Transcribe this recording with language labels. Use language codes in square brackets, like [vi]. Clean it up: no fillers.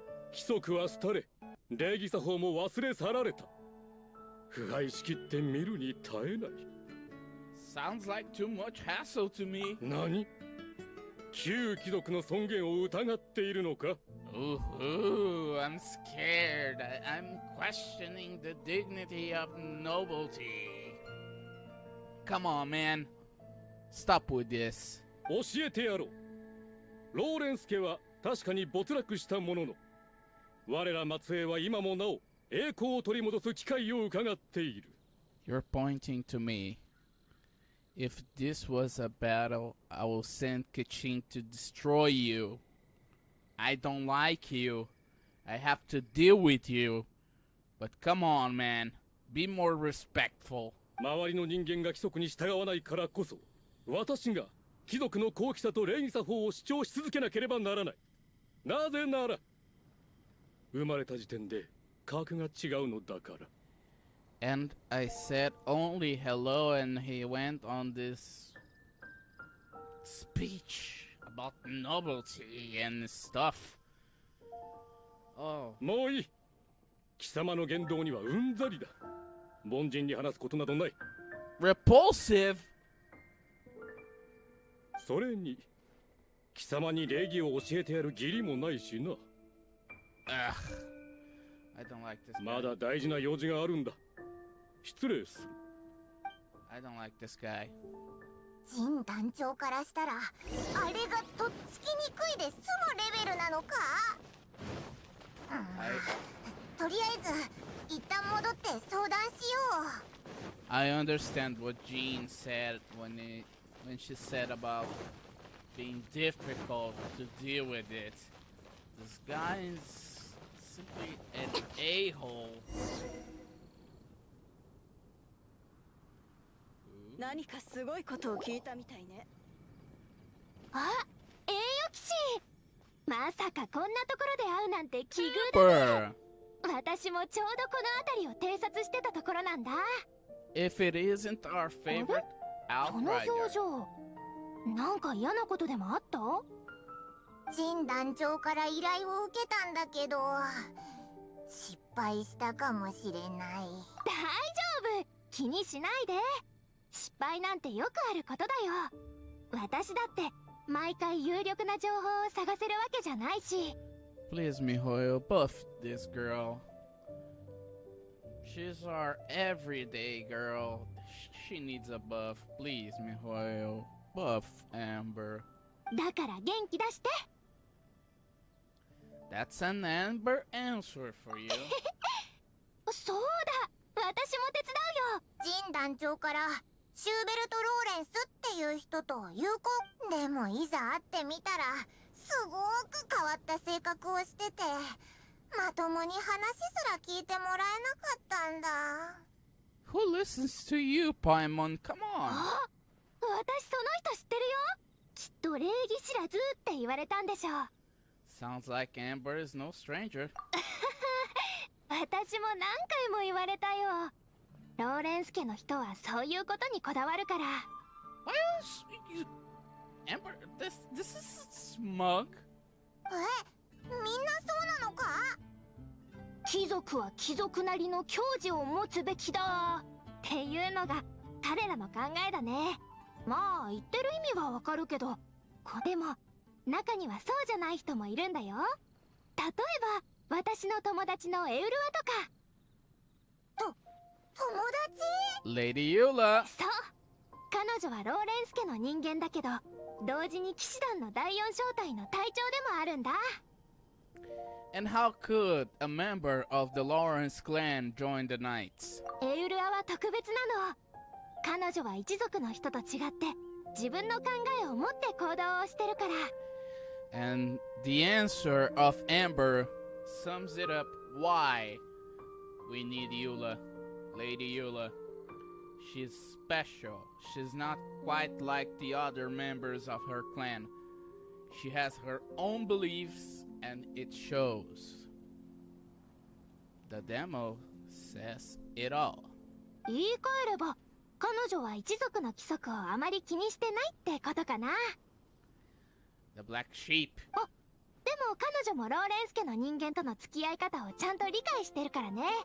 [ja] 規則は廃れ、礼儀作法も忘れ去られた。腐敗しきって見るに耐えない。 [en] Sounds like too much hassle to me. [ja] 何？旧貴族の尊厳を疑っているのか？ [en] Ooh, I'm scared. I'm questioning the dignity of nobility. Come on, man. Stop with this. [ja] 教えてやろう。ローレンス家は確かに没落したものの、我ら末裔は今もなお栄光を取り戻す機会を伺っている。 [en] You're pointing to me. If this was a battle, I will send Kachin to destroy you. I don't like you. I have to deal with you. But come on, man. Be more respectful. [ja] 周りの人間が規則に従わないからこそ、私が貴族の高貴さと礼儀作法を主張し続けなければならない。なぜなら生まれた時点で格が違うのだから。 [en] And I said only hello, and he went on this speech about novelty and stuff. Oh. [ja] もういい。貴様の言動にはうんざりだ。凡人に話すことなどない。 [en] Repulsive? [ja] それに貴様に礼儀を教えてやる義理もないしな。 [en] Ugh. I don't like this guy. [ja] まだ大事な用事があるんだ。失礼する。 [en] I don't like this guy. [ja] ジン団長からしたらあれがとっつきにくいで済むレベルなのか、とりあえず一旦戻って相談しよう。 [en] I understand what Jean said when she said about being difficult to deal with it. This guy is simply an a-hole. [ja] 何かすごいことを聞いたみたいね。あ、栄誉騎士、まさかこんなところで会うなんて奇遇だね。私もちょうどこの辺りを偵察してたところなんだ。 [en] If it isn't our favorite [ja] その [en] outrider. [ja] 表情、なんか嫌なことでもあった？ジン団長から依頼を受けたんだけど失敗したかもしれない。大丈夫、気にしないで。失敗なんてよくあることだよ。私だって毎回有力な情報を探せるわけじゃないし。 [en] Please, Mihoyo, buff this girl. She's our everyday girl. She needs a buff. Please, Mihoyo, buff Amber. [ja] だから元気出して。 [en] That's an Amber answer for you. [ja] そうだ、私も手伝うよ。ジン団長からシューベルト・ローレンスっていう人と友好。でもいざ会ってみたらすごく変わった性格をしてて、まともに話すら聞いてもらえなかったんだ。 [en] Who listens to you, Paimon? Come on. [ja] あ、私その人知ってるよ。きっと礼儀知らずって言われたんでしょう。 [en] Sounds like Amber is no stranger. [ja] 私も何回も言われたよ。ローレンス家の人はそういうことにこだわるから。 [en] Why else you... Amber, this is smug. [ja] みんなそうなのか？貴族は貴族なりの矜持を持つべきだっていうのが彼らの考えだね。まあ言ってる意味はわかるけど、でも中にはそうじゃない人もいるんだよ。例えば私の友達のエウルアとか。友達？ [en] Lady Eula. [ja] そう、彼女はローレンス家の人間だけど同時に騎士団の第4小隊の隊長でもあるんだ。 [en] And how could a member of the Lawrence clan join the Knights? [ja] エウルアは特別なの。彼女は一族の人と違って自分の考えを持って行動をしてるから。 [en] And the answer of Amber sums it up why we need Eula, Lady Eula. She's special. She's not quite like the other members of her clan. She has her own beliefs and it shows. The demo says it all. [ja] 言い換えれば彼女は一族の規則をあまり気にしてないってことかな。 [en] The black sheep. [ja] でも彼女もローレンス家の人間との付き合い方をちゃんと理解してるからね。